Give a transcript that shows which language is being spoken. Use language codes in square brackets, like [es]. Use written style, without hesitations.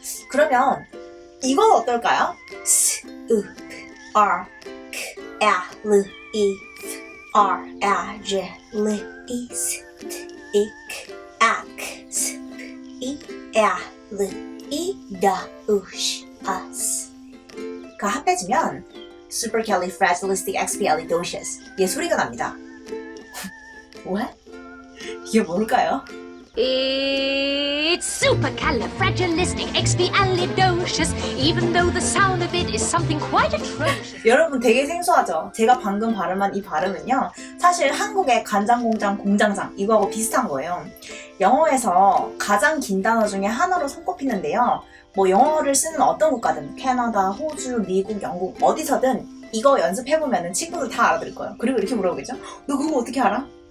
[ko] 그러면 이건 어떨까요? 스, 으, 알, 크, 야, 르, 이, 알, 야, 제, 르, 이, 스, 트, 이, 크, 아, 크, 스, 이, 야, 르, 이, 다, 우, 시, 아, 스. 가 합해지면 supercalifragilisticexpialidocious 의 소리가 납니다. 왜? 이게 뭘까요? [en] It's supercalifragilisticexpialidocious, even though the sound of it is something quite atrocious. [ko] 여러분 되게 생소하죠? 제가 방금 발음한 이 발음은요, 사실 한국의 간장공장, 공장장 이거하고 비슷한 거예요. 영어에서 가장 긴 단어 중에 하나로 손꼽히는데요. 뭐 영어를 쓰는 어떤 국가든 캐나다, 호주, 미국, 영국 어디서든 이거 연습해보면 친구들 다 알아들을 거예요. 그리고 이렇게 물어보겠죠? 너 그거 어떻게 알아?